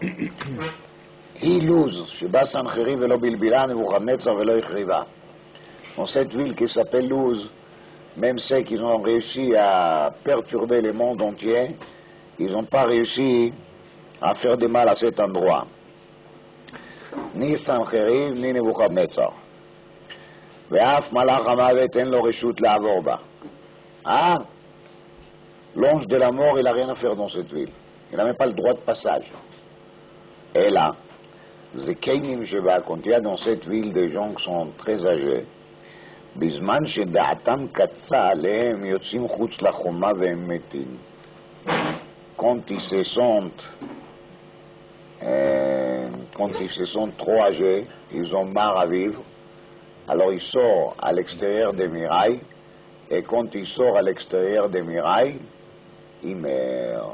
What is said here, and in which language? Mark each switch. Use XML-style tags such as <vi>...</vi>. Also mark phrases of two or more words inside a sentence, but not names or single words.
<fr>Dans cette ville qui s'appelle Louz, même ceux qui ont réussi à perturber le monde entier, ils n'ont pas réussi à faire de mal à cet endroit. ni Sancheriv, ni Nebuchadnezzar.</fr> <he>ואף מלאך המוות אין לו רשות לעבור בה.</he> <fr>L'ange de la mort, il n'a rien à faire dans cette ville. Il n'a même pas le droit de passage. Et là,</fr> <he>זקנים שבה,</he> <fr>quand il y a dans cette ville des gens qui sont très âgés,</fr> <he>בזמן שדעתם קצה עליהם יוצאים חוץ לחומה והם מתים.</he> <fr>Quand ils se sentent trop âgés, ils ont marre à vivre, alors ils sortent à l'extérieur des murailles, et quand ils sortent à l'extérieur des murailles, ils meurent.</fr>